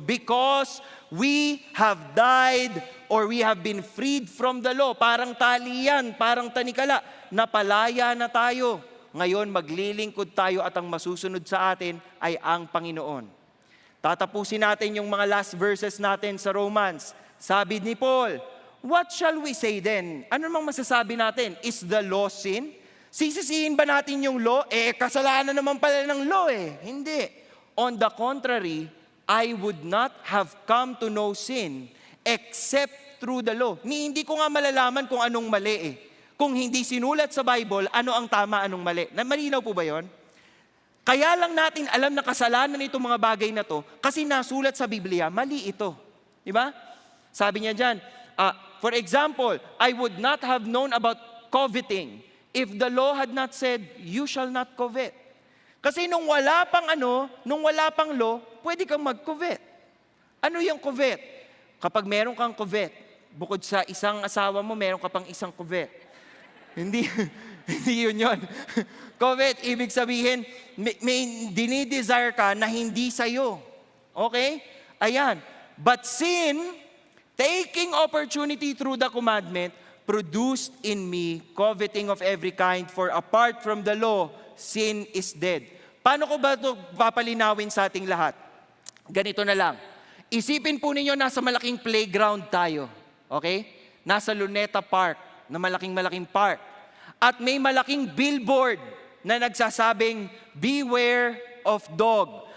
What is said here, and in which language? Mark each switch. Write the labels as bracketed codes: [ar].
[en] Because we have died or we have been freed from the law. [tl] Parang talian, parang tanikala, napalaya na tayo. Ngayon, maglilingkod tayo at ang masusunod sa atin ay ang Panginoon. Tatapusin natin yung mga last verses natin sa Romans. Sabi ni Paul, [en] what shall we say then? [tl] Ano namang masasabi natin? [en] Is the law sin? [tl] Sisisihin ba natin yung law? Kasalanan naman pala ng law eh. Hindi. [en] On the contrary, I would not have come to know sin except through the law. [tl] Hindi ko nga malalaman kung anong mali eh. Kung hindi sinulat sa Bible, ano ang tama, anong mali. Malinaw po ba yon? Kaya lang natin alam na kasalanan itong mga bagay na to kasi nasulat sa Biblia, mali ito. Di ba? Sabi niya dyan, [en] for example, I would not have known about coveting if the law had not said, you shall not covet. [tl] Kasi nung wala pang law, pwede kang mag-covet. Ano yung covet? Kapag meron kang covet, bukod sa isang asawa mo, meron ka pang isang covet. Hindi yun. Covet, ibig sabihin, may dinidesire ka na hindi sa'yo. Okay? Ayan. [en] But sin, taking opportunity through the commandment, produced in me coveting of every kind, for apart from the law, sin is dead. [tl] Paano ko ba ito papalinawin sa ating lahat? Ganito na lang. Isipin po ninyo, nasa malaking playground tayo. Okay? Nasa Luneta Park, na malaking park. At may malaking billboard na nagsasabing, [en] beware of dog.